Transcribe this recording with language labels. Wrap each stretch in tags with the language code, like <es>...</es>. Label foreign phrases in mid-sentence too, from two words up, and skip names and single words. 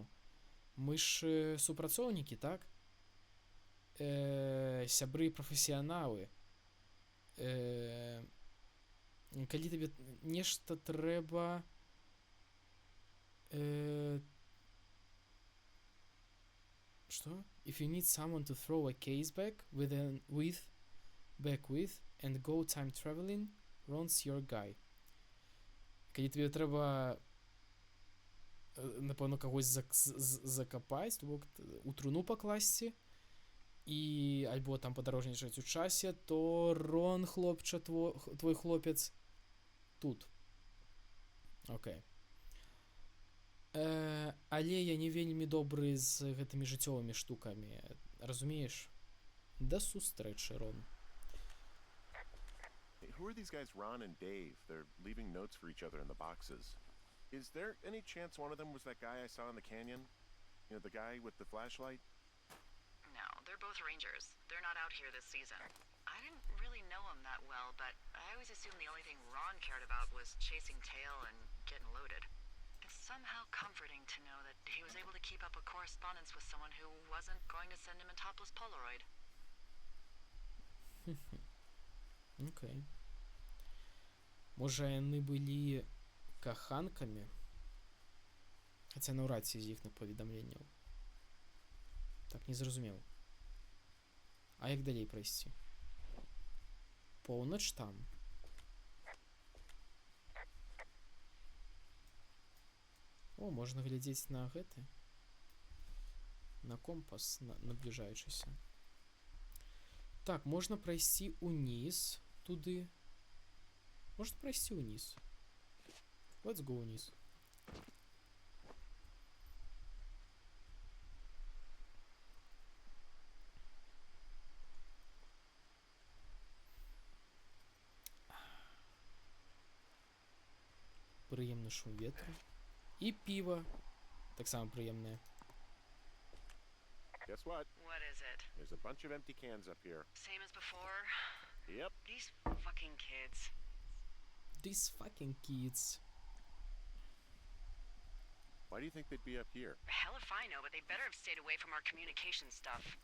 <be>Мы ж супрацоўнікі, так? Сябры і прафесіяналы. Калі табе нешта трэба... Што?</be> <en>If you need someone to throw a case back with and go time traveling, Ron's your guy.</en> <be>Калі тебе трэба, напэўна, кагось закапаць, то бок у труну пакласці, і альбо там падарожнічаць у часе, то Рон, хлопча, твой хлопец, тут. Окей. Але я не вельмі добры з гэтымі жыццёвымі штукамі. Разумееш? Да сустрэчы, Рон.</be> <en>Who are these guys, Ron and Dave? They're leaving notes for each other in the boxes. Is there any chance one of them was that guy I saw in the canyon? You know, the guy with the flashlight? No, they're both rangers. They're not out here this season. I didn't really know him that well, but I always assumed the only thing Ron cared about was chasing tail and getting loaded. It's somehow comforting to know that he was able to keep up a correspondence with someone who wasn't going to send him a topless Polaroid.</en> <be>Окей. Можа, яны былі каханкамі? Хаця наўрад ці з іхных паведамленняў. Так, не зразумеў. А як далей прайсці? Поўнач там. О, можна глядзець на гэты. На компас набліжаючыся. Так, можна прайсці ўніз туды. Можна прайсці ўніз.</be> <en>Let's go ўніз.</en> <be>Прыемны шум ветру. І піва. Таксама прыемнае.</be> <en>Guess what? What is it? There's a bunch of empty cans up here. Same as before? Yep. These fucking kids. These fucking kids. Why do you think they'd be up here? Hell if I know, but they better have stayed away from our communication stuff.</en>